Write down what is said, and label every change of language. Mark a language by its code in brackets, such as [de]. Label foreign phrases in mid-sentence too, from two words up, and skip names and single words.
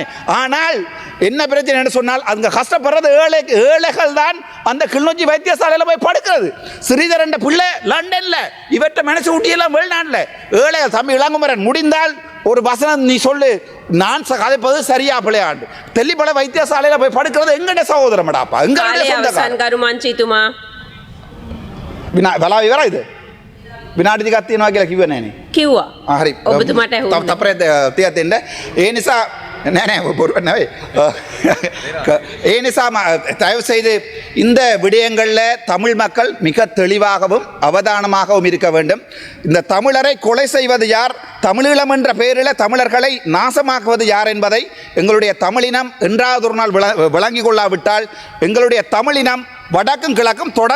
[ta] ஆனால் என்ன பிரச்சனை என்று சொன்னால் அங்கே கஷ்டப்படுறது ஏழைகள் தான் அந்த கிளிநொச்சி வைத்தியசாலையில் போய் படுக்கிறது. ஸ்ரீதரன் பிள்ளை லண்டனில் இவற்றை மனசு ஊட்டியெல்லாம் வெளிநாட்டில் ஏழைகள். தம்பி இளங்குமரன் முடிந்தால் ஒரு வசனம் நீ சொல்லு, நான் கதைப்பது சரியா பிள்ளையாண்டு. தெல்லிப்பள வைத்தியசாலையில் போய் படுக்கிறது எங்கட சகோதரமடாப்பா, [si] වෙලා ඉවරයිද? විනාඩි දෙකක් තියෙනවා කියලා කිව්වේ නෑනේ. කිව්වා. හරි. ඔබතුමාට ඇහුවා. තප්පරේ තියා දෙන්න. ඒ නිසා නෑ බොරුවක් නෙවෙයි. ඒ නිසා [ta] தயவு செய்து இந்த விடயங்களில் தமிழ் மக்கள் மிக தெளிவாகவும் அவதானமாகவும் இருக்க வேண்டும். இந்த தமிழரை கொலை செய்வது யார், தமிழீழம் என்ற பெயரில் தமிழர்களை நாசமாக்குவது யார் என்பதை எங்களுடைய தமிழினம் என்றாவது ஒரு நாள் விளங்கி கொள்ளாவிட்டால் எங்களுடைய தமிழினம் வடக்கும் கிழக்கும் தொடர்ந்து அழியும்.